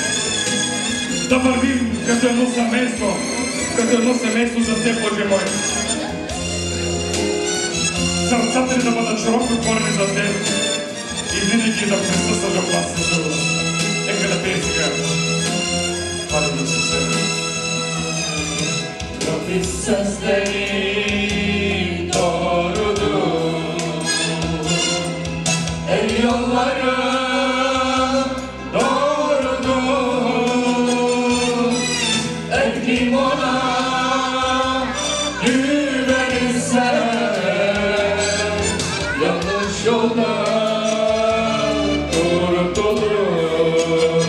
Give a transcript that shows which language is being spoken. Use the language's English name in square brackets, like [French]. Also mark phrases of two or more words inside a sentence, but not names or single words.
[Bulgarian] Да вървим като едно семейство за Теб, Боже мой. Сърцата ни да бъдат широко отворени за Теб и винаги да присъстваш в нас, Исус. Нека да пием сега. Алелуя, Исусе. [Turkish] sözlerin doğrudur. Ey yolların doğrudur. Ey kim ona güvenirse yanlış yolda kurtulur.